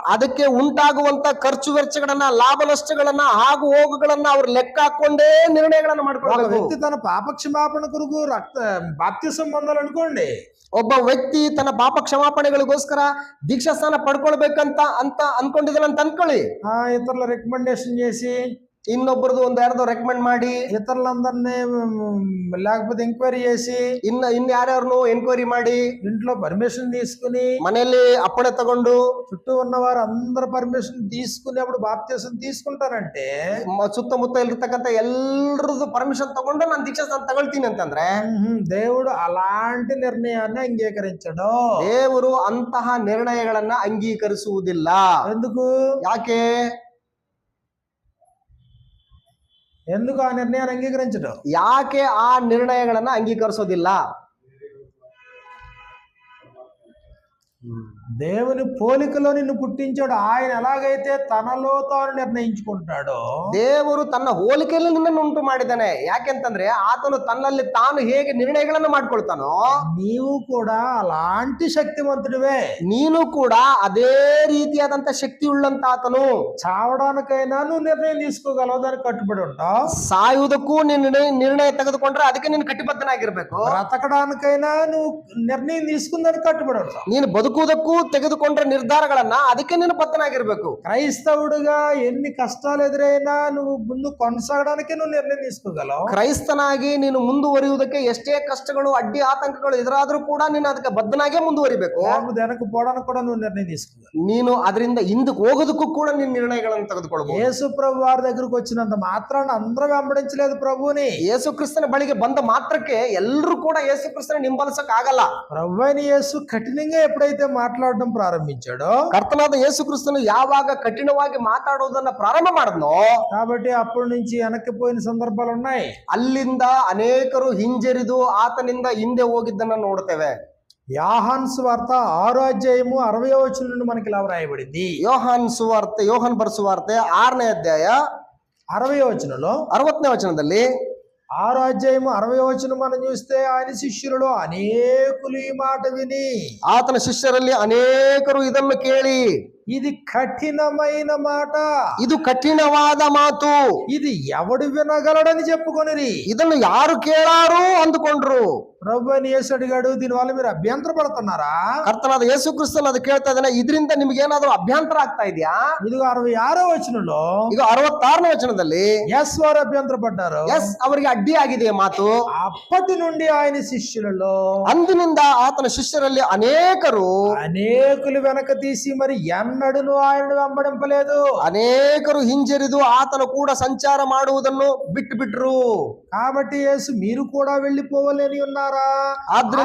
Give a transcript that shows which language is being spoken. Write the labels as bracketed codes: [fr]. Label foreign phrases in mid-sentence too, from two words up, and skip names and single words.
[kn] ಅದಕ್ಕೆ ಉಂಟಾಗುವಂತ ಖರ್ಚು ವೆಚ್ಚಗಳನ್ನ, ಲಾಭ ನಷ್ಟಗಳನ್ನ, ಹಾಗೂ ಹೋಗುಗಳನ್ನ ಅವ್ರು ಲೆಕ್ಕ ಹಾಕೊಂಡೇ ನಿರ್ಣಯಗಳನ್ನ [te] ఒక [kn] ಮಾಡ್ಕೊಳ್ಬೇಕು. [te] వ్యక్తి తన పాప క్షమాపణ కొరకు బాప్తిసం పొందాలనుకోండి, [kn] ಒಬ್ಬ ವ್ಯಕ್ತಿ ತನ್ನ ಪಾಪ ಕ್ಷಮಾಪಣೆಗಳಿಗೋಸ್ಕರ ದೀಕ್ಷಾ ಸ್ನಾನ ಪಡ್ಕೊಳ್ಬೇಕಂತ ಅನ್ಕೊಂಡಿದ್ದಾನಂತ ಅನ್ಕೊಳ್ಳಿ. [te] ఇతరుల రికమెండేషన్ చేసి, [kn] ಇನ್ನೊಬ್ಬರದು ಒಂದ್ ಯಾರ್ದೋ ರೆಕಮೆಂಡ್ ಮಾಡಿ, [te] ఇతరులందరినీ లేకపోతే ఎంక్వైరీ చేసి, [kn] ಇನ್ಯಾರ್ಯಾರನು ಎನ್ಕ್ವೈರಿ ಮಾಡಿ, [te] ఇంట్లో పర్మిషన్ తీసుకుని, [kn] ಮನೆಯಲ್ಲಿ ಅಪ್ಪಣೆ ತಗೊಂಡು, [te] చుట్టూ ఉన్న వారు అందరు పర్మిషన్ తీసుకుని అప్పుడు బాప్తిసం తీసుకుంటానంటే, [kn] ಸುತ್ತಮುತ್ತ ಇರ್ತಕ್ಕಂಥ ಎಲ್ರದ್ದು ಪರ್ಮಿಷನ್ ತಗೊಂಡು ನಾನು ದೀಕ್ಷಾ ಸ್ನಾನ ತಗೊಳ್ತೀನಿ ಅಂತಂದ್ರೆ [te] దేవుడు అలాంటి నిర్ణయాన్ని అంగీకరించడు. [kn] ದೇವರು ಅಂತಹ ನಿರ್ಣಯಗಳನ್ನ ಅಂಗೀಕರಿಸುವುದಿಲ್ಲ. [te] ఎందుకు [kn] ಯಾಕೆ? [te] ఎందుకు ఆ నిర్ణయాన్ని అంగీకరించడు? [kn] ಯಾಕೆ ಆ ನಿರ್ಣಯಗಳನ್ನ ಅಂಗೀಕರಿಸೋದಿಲ್ಲ? [te] దేవుని పోలికలో నిన్ను పుట్టించాడు. ఆయన ఎలాగైతే తనలో తాను నిర్ణయించుకుంటాడో, [kn] ದೇವರು ತನ್ನ ಹೋಲಿಕೆಯಲ್ಲಿ ನಿನ್ನನ್ನು ಉಂಟು ಮಾಡಿದ್ದಾನೆ. ಯಾಕೆಂತಂದ್ರೆ ಆತನು ತನ್ನಲ್ಲಿ ತಾನು ಹೇಗೆ ನಿರ್ಣಯಗಳನ್ನು ಮಾಡ್ಕೊಳ್ತಾನೋ, [te] నీవు కూడా అలాంటి శక్తివంతుడివే. [kn] ನೀನು ಕೂಡ ಅದೇ ರೀತಿಯಾದಂತ ಶಕ್ತಿ ಉಳ್ಳಂತ ಆತನು. [te] చావడానికైనా నువ్వు నిర్ణయం తీసుకోగలవు, దానికి కట్టుబడి ఉంటావు. [kn] ಸಾಯುವುದಕ್ಕೂ ನೀನು ನಿರ್ಣಯ ತೆಗೆದುಕೊಂಡ್ರೆ ಅದಕ್ಕೆ ನೀನು ಕಟಿಬದ್ಧನಾಗಿರ್ಬೇಕು. [te] బ్రతకడానికైనా నువ్వు నిర్ణయం తీసుకుని దానికి కట్టుబడి ఉంటావు. [kn] ನೀನು ಬದುಕುವುದಕ್ಕೂ ತೆಗೆದುಕೊಂಡ್ರೆ ನಿರ್ಧಾರಗಳನ್ನ ಅದಕ್ಕೆ ನೀನು ಬದ್ಧನಾಗಿರ್ಬೇಕು. [te] క్రైస్తవుడిగా ఎన్ని కష్టాలు ఎదురైనా నువ్వు ముందు కొనసాగడానికి నువ్వు నిర్ణయం తీసుకోగలవు. [kn] ಕ್ರೈಸ್ತನಾಗಿ ನೀನು ಮುಂದುವರಿಯುವುದಕ್ಕೆ ಎಷ್ಟೇ ಕಷ್ಟಗಳು, ಅಡ್ಡಿ ಆತಂಕಗಳು ಎದುರಾದ್ರೂ ಕೂಡ ನೀನು ಅದಕ್ಕೆ ಬದ್ಧನಾಗೇ ಮುಂದುವರಿಬೇಕು. [te] వెనక్కి పోవడానికి కూడా నువ్వు నిర్ణయం తీసుకోగలవు. [kn] ನೀನು ಅದರಿಂದ ಹಿಂದಕ್ಕೆ ಹೋಗೋದಕ್ಕೂ ಕೂಡ ನೀನು ನಿರ್ಣಯಗಳನ್ನು ತೆಗೆದುಕೊಳ್ಬಹುದು. [te] యేసు ప్రభు వారి దగ్గరకు వచ్చినంత మాత్రాన అందరూ వెంబడించలేదు ప్రభువుని. [kn] ಯೇಸು ಕ್ರಿಸ್ತನ ಬಳಿಗೆ ಬಂದ ಮಾತ್ರಕ್ಕೆ ಎಲ್ಲರೂ ಕೂಡ ಯೇಸು ಕ್ರಿಸ್ತನ ಹಿಂಬಾಲಿಸಕ್ ಆಗಲ್ಲ. [te] ప్రభు అయిన యేసు కఠినంగా ఎప్పుడైతే మాట్లాడడం ప్రారంభించాడో, [kn] ಕರ್ತನಾದ ಯೇಸು ಕ್ರಿಸ್ತನು ಯಾವಾಗ ಕಠಿಣವಾಗಿ ಮಾತಾಡೋದನ್ನ ಪ್ರಾರಂಭ ಮಾಡಿದ್ನೋ, [te] కాబట్టి అప్పటి నుంచి వెనక్కిపోయిన సందర్భాలు ఉన్నాయి. [kn] ಅಲ್ಲಿಂದ ಅನೇಕರು ಹಿಂಜರಿದು ಆತನಿಂದ ಹಿಂದೆ ಹೋಗಿದ್ದನ್ನ ನೋಡ್ತೇವೆ. [te] యోహాను సువార్త 6వ అధ్యాయము 60వ వచనం నుండి మనకి ఇలా వ్రాయబడింది. [kn] ಯೋಹನ್ ಬರೆಸುವಾರ್ತೆ 6ನೇ ಅಧ್ಯಾಯ [te] 60వ వచనంలో, [kn] 60ನೇ ವಚನದಲ್ಲಿ, [te] 6వ అధ్యాయము 60వ వచనం మనం చూస్తే, ఆయన శిష్యులలో అనేకులు ఈ మాట విని, [kn] ಆತನ ಶಿಷ್ಯರಲ್ಲಿ ಅನೇಕರು ಇದನ್ನು ಕೇಳಿ, [te] ఇది కఠినమైన మాట, [kn] ಇದು ಕಠಿಣವಾದ ಮಾತು, [te] ఇది ఎవడు వినగలడని చెప్పుకొనిరి. [kn] ಇದನ್ನು ಯಾರು ಕೇಳಾರು ಅಂದುಕೊಂಡ್ರು. [te] ప్రభు అని యేసు అడిగాడు, దీనివల్ల మీరు అభ్యంతర పడుతున్నారా? [kn] ಕರ್ತನಾದ ಯೇಸು ಕ್ರಿಸ್ತನು ಅದು ಕೇಳ್ತಾ ಇದ್ದಾನೆ, ಇದರಿಂದ ನಿಮ್ಗೆ ಏನಾದ್ರು ಅಭ್ಯಂತರ ಆಗ್ತಾ ಇದೆಯಾ? [te] ఇదిగో 66వ వచనంలో, [kn] ಈಗ 66ನೇ ವಚನದಲ್ಲಿ [te] ఎస్ వారు అభ్యంతర పడ్డారు. [kn] ಎಸ್ ಅವರಿಗೆ ಅಡ್ಡಿ ಆಗಿದೆ ಮಾತು. [te] అప్పటి నుండి ఆయన శిష్యులలో [kn] ಅಂದಿನಿಂದ ಆತನ ಶಿಷ್ಯರಲ್ಲಿ ಅನೇಕರು [te] అనేకులు వెనక తీసి మరి ఎన్నడూను ఆయనను వెంబడింపలేదు. [kn] ಅನೇಕರು ಹಿಂಜರಿದು ಆತನ ಕೂಡ ಸಂಚಾರ ಮಾಡುವುದನ್ನು ಬಿಟ್ಟು ಬಿಟ್ರು. [te] కాబట్టి యేసు మీరు కూడా వెళ్ళిపోవలేని ఉన్నారా [kn] ಆದ್ರಿಂದ